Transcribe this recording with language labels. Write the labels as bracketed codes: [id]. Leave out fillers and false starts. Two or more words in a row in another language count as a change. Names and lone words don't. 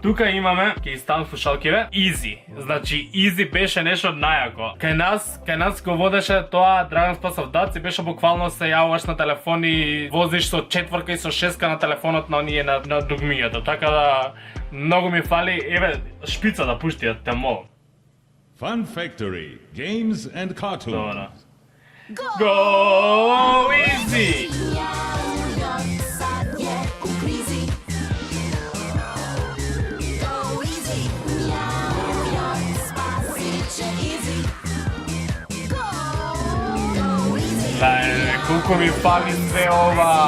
[mk] Тука имаме, ќе ставам слушалкиве, Easy. Значи Easy беше нешто најако. Кај нас го водеше тоа Драган Спасов Даци, беше буквално се јавуваш на телефон и возиш со четворка и со шеска на телефонот на оние на дугмињата. Така да многу ми фали, еве шпица да пуштиат, те молам. [en] Fun Factory, games and cartoons. [mk] Добра. [en] Go Easy! [mk] Колку ми фали све ова.